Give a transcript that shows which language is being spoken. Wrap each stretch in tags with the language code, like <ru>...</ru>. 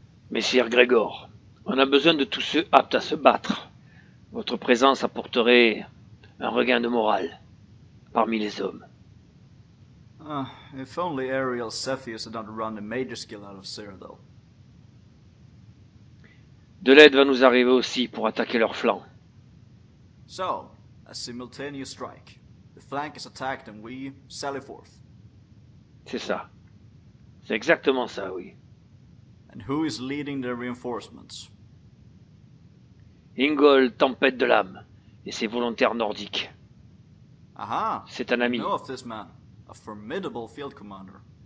<fr>Messire Grégor, on a besoin de tous ceux aptes à se battre. Votre présence apporterait un regain de morale parmi les hommes.</fr> <en>If only Ariel Cepheus had not run the major skill out of Cyrodiil.</en> <fr>De l'aide va nous arriver aussi pour attaquer leur flanc.</fr> <en>So, a simultaneous strike. The flank is attacked and we sally forth.</en> <fr>C'est ça. C'est exactement ça, oui.</fr> <en>And who is leading the reinforcements?</en> <fr>Ingol, tempête de l'âme, et ses volontaires nordiques. Aha! C'est un ami.</fr> <en>I know of this man, a formidable field commander.</en>